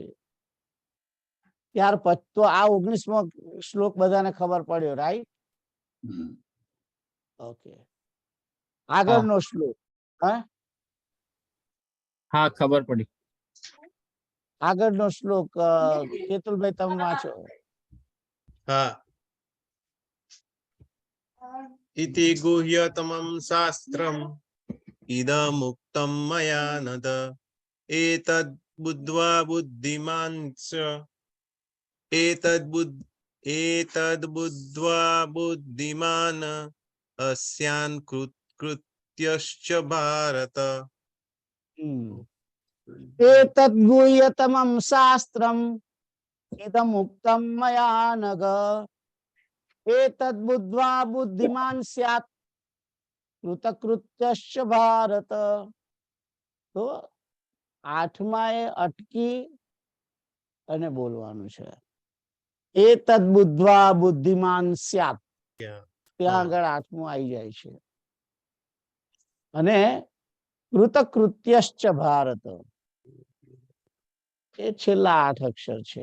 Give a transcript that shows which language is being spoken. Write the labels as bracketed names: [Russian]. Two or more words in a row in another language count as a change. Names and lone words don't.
[Gujarati] ત્યાર પછી તો આ 19મો શ્લોક બધાને ખબર પડ્યો, રાઈટ? હમ. ઓકે, આગળનો શ્લોક. હા, હા ખબર પડી. આગળનો શ્લોક કેતુલભાઈ તમે વાંચો. હા. [Sanskrit] इति गुह्यतमं शास्त्रम् इदमुक्तं मया नद एतद् बुद्ध्वा बुद्धिमान् अस्यान् कृत्यश्च भारत. एतद् गुह्यतमं शास्त्रम् इदमुक्तं मया नघ एतद् बुद्ध्वा बुद्धिमान् स्यात् कृतकृत्यश्च भारत. [Gujarati] તો આઠમાએ અટકી અને બોલવાનું છે, [Sanskrit] एतद् बुद्ध्वा बुद्धिमान स्यात, [English] Yeah. [Gujarati] ત્યાં આગળ આઠમું આવી જાય છે. અને [Sanskrit] कृतकृत्यश्च भारत, [Gujarati] એ છેલ્લા 8 અક્ષર છે.